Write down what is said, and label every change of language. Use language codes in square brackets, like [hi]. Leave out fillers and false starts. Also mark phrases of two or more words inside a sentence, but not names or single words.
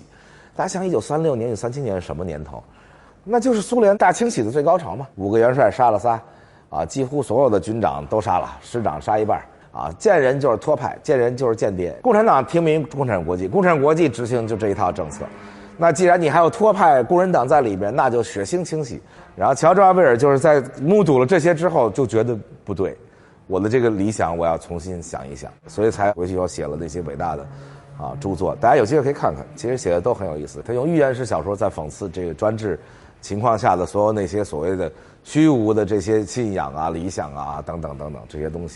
[zh] 大家想1936年、1937年是什麼年頭？那就是蘇聯大清洗的最高潮嘛，5個元帥殺了仨，幾乎所有的軍長都殺了，師長殺一半。見人就是托派，見人就是間諜。共產黨聽命共產國際，共產國際執行就這一套政策。那既然你還有托派工人黨在裡邊，那就血腥清洗。然後喬治·奧威爾就是在目睹了這些之後，就覺得不对，我的這個理想我要重新想一想，所以才回去以後寫了那些偉大的著作。大家有机会可以看看，其實寫的都很有意思。他用寓言式小說在諷刺這個專制情況下的所有那些所謂的虛無的這些信仰理想等等這些東西。